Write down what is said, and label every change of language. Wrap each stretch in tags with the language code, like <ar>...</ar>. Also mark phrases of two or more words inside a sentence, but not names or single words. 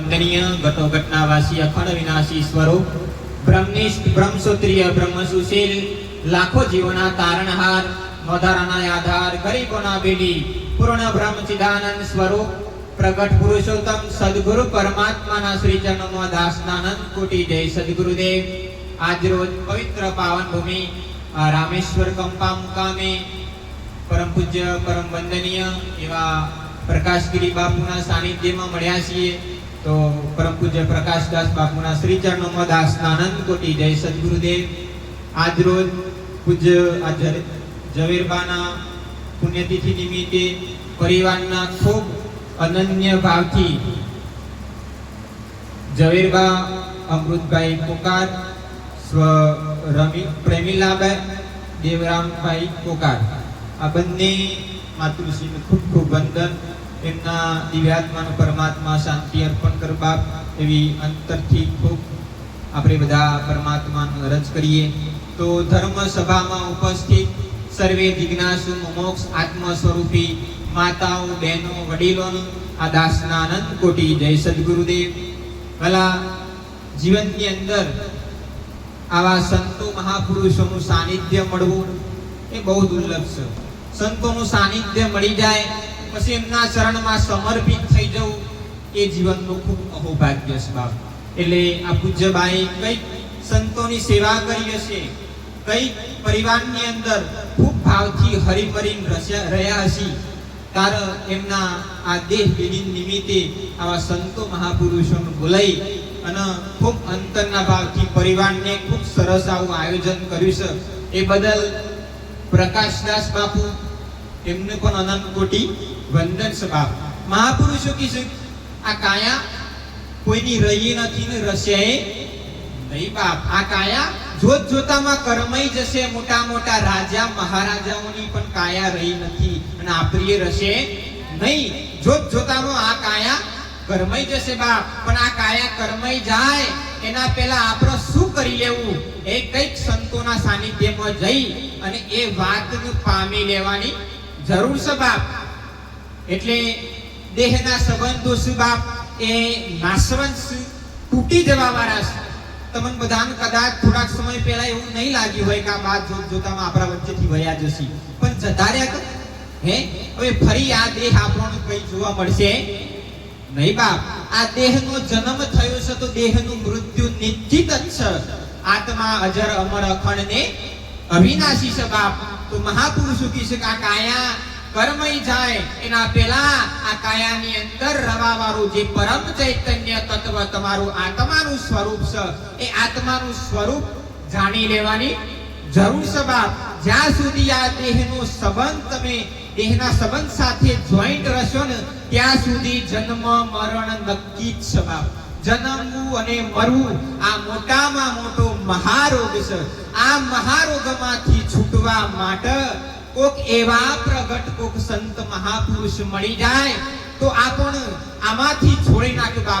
<gu>વંદનીય ઘટોઘટના વાસી અખંડ વિનાશી સ્વરૂપ બ્રહ્મનિષ્ઠ બ્રહ્મસૂત્રીય બ્રહ્મસુશીલ લાખો જીવના તારણહાર મધારાના આધાર ગરીબોના બેલી પૂર્ણ બ્રહ્મચિદાનંદ સ્વરૂપ પ્રગટ પુરુષોત્તમ સદ્ગુરુ પરમાત્મા શ્રી ચરણો દાસનાનંદ કોટિ જય સદ્ગુરુદેવ। આજ રોજ પવિત્ર પાવન ભૂમિ રામેશ્વર કંપા મુકામે પરમ પૂજ્ય પરમ વંદનીય એવા પ્રકાશગિરી બાપૂના સાનિધ્યમાં મળ્યા છીએ। તો પરમ પૂજ્ય પ્રકાશદાસ બાપૂના શ્રી ચરણો દાસનાનંદ કોટિ જય સદ્ગુરુદેવ। આજ રોજ પૂજ્ય ઝવેરબાના પુણ્યતિથિ નિમિત્તે પરિવારના ખૂબ અનન્ય ભાવથી ઝવેરબા અમૃતભાઈ પોકાર સ્વ પ્રેમીલાબા દેવરામભાઈ પોકાર આ બંને માતૃશ્રીને ખૂબ ખૂબ વંદન। એમના દિવ્યાત્માનો પરમાત્મા શાંતિ અર્પણ કરવા એવી અંતરથી ખૂબ આપણે બધા પરમાત્માનો અરજ કરીએ। તો ધર્મ સભામાં ઉપસ્થિત સર્વે જિજ્ઞાસુ મોક્ષ આત્મા સ્વરૂપી માતાઓ બહનો વડીલો આ દાસનાનંદ કોટિ જય સદ્ગુરુદેવ। ભલા જીવન કી અંદર આવા સંતો મહાપુરુષો સાનિધ્ય મળવું એ બહુ દુર્લભ છે। સંતો સાનિધ્ય મળી જાએ પછી એમના શરણમાં સમર્પિત થઈ જવું એ જીવનનું ખૂબ અહોભાગ્ય છે બાપ। એટલે આ પૂજ્યબાઈ કઈ સંતોની સેવા કરી હશે, કઈ પરિવારની અંદર ખૂબ ભાવથી હરિભરીન રહ્યા હશી ત્યારે એમના આ દેહ વિલીન નિમિત્તે આવા સંતો મહાપુરુષોને બોલાઈ અને ખૂબ અંતરના ભાવથી પરિવારને ખૂબ સરસ આવું આયોજન કર્યું છે। એ બદલ પ્રકાશદાસ બાપૂ એમને પણ અનંત કોટિ વંદન છે બાપ। મહાપુરુષો કીધું આ કાયા કોઈની રહી નથી ને રસ્યાએ નહીં બાપ। આ કાયા જોત જોતામાં કરમાઈ જશે. મોટા મોટા રાજા મહારાજાઓની પણ કાયા રહી નથી અને આપણી રશે નહીં। જોત જોતામાં આ કાયા કરમાઈ જશે બાપ। પણ આ કાયા કરમાઈ જાય એના પહેલા આપણે શું કરી લેવું એ કઈક સંતોના સાનિધ્યમાં જઈ અને એ વાતને પામી લેવાની જરૂર છે બાપ। એટલે દેહના સંબંધો છે બાપ એ નાશવંત તૂટી જવાવાળા છે। તમન બધાન કદાચ થોડા સમય પહલા એવું નહીં લાગ્યું હોય કે આ બાદ જોતામાં આપણા વચ્ચેથી વયા જશે પણ જતા રહ્યા તો હે હવે ફરી આ દેહ આપણને કઈ જોવા મળશે નહીં બાપ। આ દેહનો જન્મ થયો છે તો દેહનું મૃત્યુ નિશ્ચિત જ છે। આત્મા અજર અમર અખંડ ને અવિનાશી છે બાપ। તો મહાપુરુષો કહે છે કે આ કાયા કર્મઈ જાએ એના પેલા આ કાયાની અંદર રવાવાળું જે પરમ ચૈતન્ય તત્વ તમારું આત્માનું સ્વરૂપ છે એ આત્માનું સ્વરૂપ જાણી લેવાની જરૂર છે બાપ। જ્યાં સુધી આ દેહનો સંબંધ તમે દેહના સંબંધ સાથે જૉઇન્ટ રહો ને ત્યાં સુધી જન્મ મરણ નક્કી જ છે બાપ। જન્મવું અને મરવું આ મોટામાં મોટો મહારોગ છે। આ મહારોગમાંથી છૂટવા માટે કોક એવા પ્રગટ કોક સંત મહાપુરુષ મળી જાએ તો આપણ આમાંથી છોડી નાખે બાપ।</gu>